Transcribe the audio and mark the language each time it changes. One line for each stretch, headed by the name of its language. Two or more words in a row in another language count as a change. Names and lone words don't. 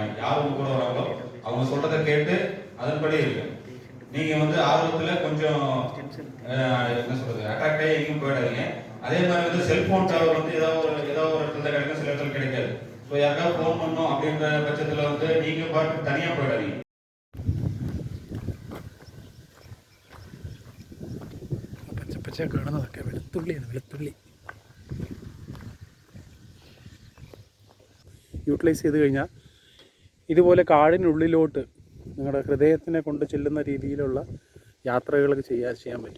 Tamil: யார் உங்க கூட வராங்களோ அவங்க சொல்றதை கேட்டு அதன்படி இருக்கு. நீங்க வந்து ஆர்வத்துல கொஞ்சம் என்ன சொல்றது அட்ராக்ட் ஆகி எங்கேயும் போயிடாதீங்க. அதே மாதிரி வந்து செல்போன் டவர் வந்து ஏதோ ஒரு இடத்துல கிடைக்கும், சில இடத்துல கிடைக்காது. ஸோ யாருக்காவது ஃபோன் பண்ணோம் அப்படின்ற பட்சத்தில் வந்து நீங்க பாட்டு தனியாக போயிடாதீங்க.
Malayalam: പച്ച പച്ച കാണുന്നതൊക്കെ വെളുത്തുള്ളിയാണ്, വെളുത്തുള്ളി യൂട്ടിലൈസ് ചെയ്ത് കഴിഞ്ഞാൽ ഇതുപോലെ കാടിനുള്ളിലോട്ട് നിങ്ങളുടെ ഹൃദയത്തിനെ കൊണ്ട് ചെല്ലുന്ന രീതിയിലുള്ള യാത്രകളൊക്കെ ചെയ്യാൻ പറ്റും.